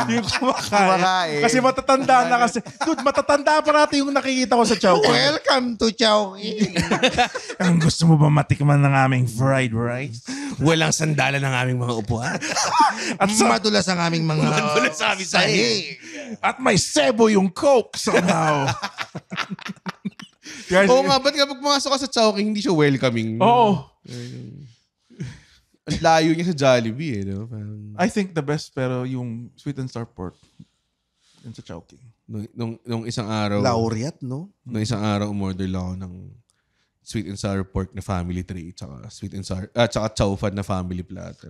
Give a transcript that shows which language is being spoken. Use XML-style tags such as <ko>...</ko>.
<tl>Yung kumakain. Kasi matatanda na kasi. Dude, matatanda pa natin yung nakikita ko sa Chowking.</tl> <en>Welcome to Chowking.</en> <tl>Ang gusto mo ba matikman ng aming fried rice? Walang sandalan ng aming mga upuan. At madulas ang aming mga sahig. At may sebo yung Coke somehow. Oo nga, ba't kapag pumasok ka sa Chowking, hindi siya welcoming? Oo. Ang layo niya sa Jollibee eh. No?</tl> <en>I think the best pero yung sweet and sour pork.</en> <tl>Yun sa Chowking. Nung isang araw. Laureate, no? Nung isang araw, umorder lang ako ng sweet and sour pork na family tray tsaka sweet and sour tsaka chow fan na family platter.</tl>